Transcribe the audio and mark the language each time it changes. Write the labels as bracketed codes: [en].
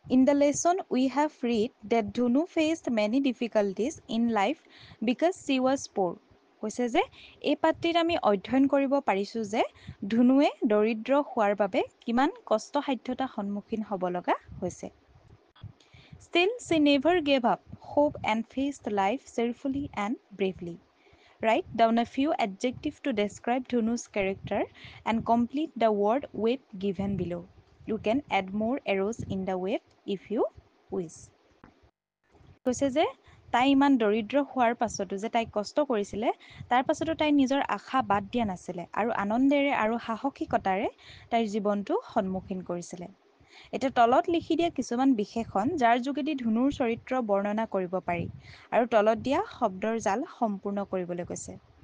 [en] In the lesson we have read that Dhunu faced many difficulties in life because she was poor. [as] কৈছে যে এই পাঠটিত আমি অধ্যয়ন কৰিব পাৰিছোঁ যে ধুনুৱে দৰিদ্ৰ হোৱাৰ বাবে কিমান কষ্টসাধ্যতা সন্মুখীন হ'ব লগা হৈছে। [en] Still, she never gave up hope and faced life cheerfully and bravely. Write down a few adjectives to describe Dhunu's character and complete the word web given below. You can add more arrows in the web if you wish. [as] কৈছে যে তাই ইমান দৰিদ্ৰ হোৱাৰ পাছতো যে তাই কষ্ট কৰিছিলে তাৰ পাছতো তাই নিজৰ আশা বাদ দিয়া নাছিলে আৰু আনন্দেৰে আৰু সাহসিকতাৰে তাইৰ জীৱনটো সন্মুখীন কৰিছিলে। এতিয়া তলত লিখি দিয়া কিছুমান বিশেষণ যাৰ যোগেদি ধুনুৰ চৰিত্ৰ বৰ্ণনা কৰিব পাৰি আৰু তলত দিয়া শব্দৰ জাল সম্পূৰ্ণ কৰিবলৈ কৈছে।